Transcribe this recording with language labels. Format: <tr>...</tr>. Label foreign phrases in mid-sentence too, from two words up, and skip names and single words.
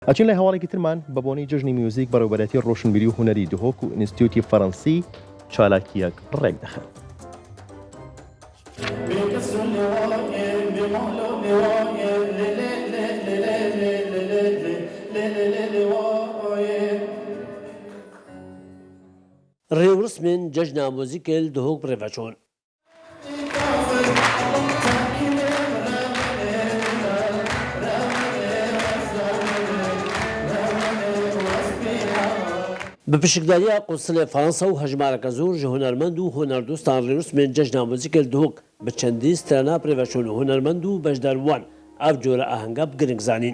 <ckb>ئەچین لە هەواڵێکی ترمان بە بۆنەی جژنی میوزیک بەڕێوەبەرەتی ڕۆشنبیری و هونەری دهۆک و ئینستیتیوتی فەڕەنسی چالاکیەک ڕێک دەخەن.</ckb> <ku>ڕێوڕسمên cejna muzîkê li Duhok bi rêveçûn. Bi piştgiriya Qunsilê Fransa û hejmareke zûr ji hunermend û hunerdostan rêwrîsmên cejna muzîkê li Duhok bi çendî strana pirêveçûn û hunermend û beşderwan ev cure ahenga bi giring zanîn.</ku>